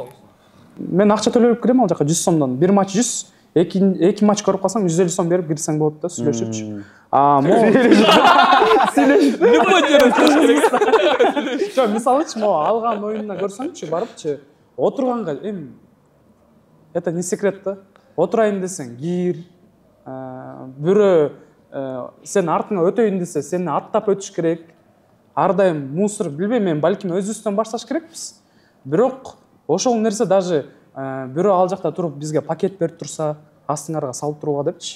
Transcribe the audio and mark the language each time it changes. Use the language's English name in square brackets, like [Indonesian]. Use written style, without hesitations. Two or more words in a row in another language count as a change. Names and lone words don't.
[Kyrgyz] Мен акча төлөп кирем ал жака 100 сомдон. Бир матч 100, эки матч көрүп калсаң 150 сом берип кирсең болот да, сүйлөшүпчү. Любой жерде. Жок, мисалычы, могу алган оюнуна көрсөңчү, барыпчы, отурганга эми [Russian] это не секрет [Kyrgyz] да. Отурайын десең, кир, бирөө сен артыңа өтөйүн десе, сени аттап өтүш керек. Ар дайым мусор, билбейм, мен балким өзүбүздөн башташ керекпиз. Бирок ошол нерсе даже бирөө ал жакта туруп бизге пакет берип турса, астыңарга салып турууга депчи.